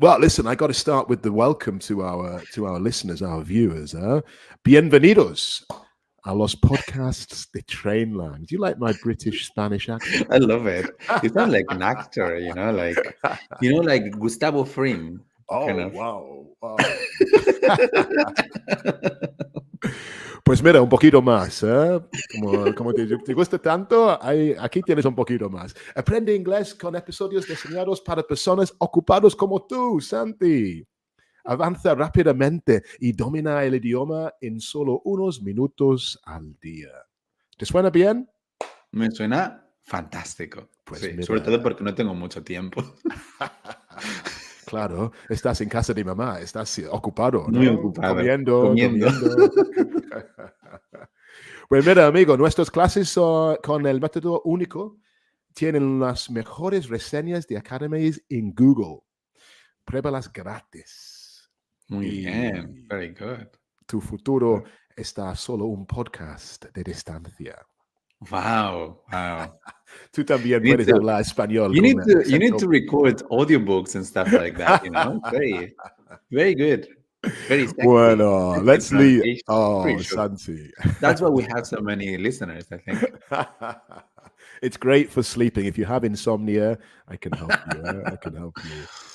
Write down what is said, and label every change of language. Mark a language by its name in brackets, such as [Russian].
[English] Well, listen, I got to start with the welcome to our listeners, our viewers. [Spanish] Bienvenidos a los podcasts de Trainlang. [English] Do you like my British Spanish accent? I love it. You sound like an actor, like Gustavo Fring. Oh, kind of. wow. [Spanish] Pues mira, un poquito más, ¿eh? Como te gusta tanto, aquí tienes un poquito más. Aprende inglés con episodios diseñados para personas ocupadas como tú, Santi. Avanza rápidamente y domina el idioma en solo unos minutos al día. ¿Te suena bien? Me suena fantástico. Pues sí, mira. sobre todo porque no tengo mucho tiempo. Claro, estás en casa de mamá, estás ocupado, ¿no? Muy ocupado. Comiendo. Comiendo. Pues mira, amigo, nuestras clases con el método único tienen las mejores reseñas de academies en Google. Pruébalas gratis. Muy bien. [English] Very good. [Spanish] Tu futuro está a solo un podcast de distancia. Wow. Tú también puedes hablar español. [English] You need to record audiobooks and stuff like that, Very, very good. Very sexy. Bueno, let's leave. Oh, sure. Santi. That's why we have so many listeners, I think. It's great for sleeping. If you have insomnia, I can help you. I can help you.